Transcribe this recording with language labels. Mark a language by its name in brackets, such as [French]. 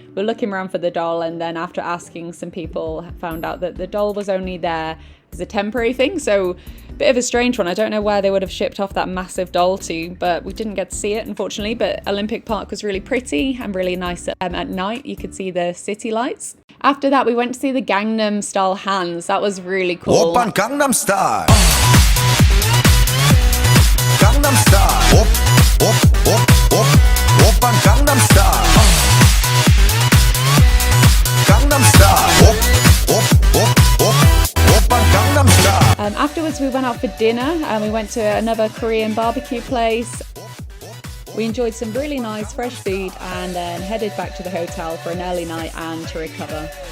[English] We're looking around for the doll, and then after asking some people, found out that the doll was only there as a temporary thing. So a bit of a strange one. I don't know where they would have shipped off that massive doll to, but we didn't get to see it, unfortunately. But Olympic Park was really pretty and really nice at night. You could see the city lights. After that, we went to see the Gangnam Style hands. That was really cool. [Korean] 오빤 강남 스타일 강남 스타일 오빤 강남 스타일 강남 스타일 오빤 강남 스타일 [English] Afterwards, we went out for dinner and we went to another Korean barbecue place. We enjoyed some really nice fresh food and then headed back to the hotel for an early night and to recover.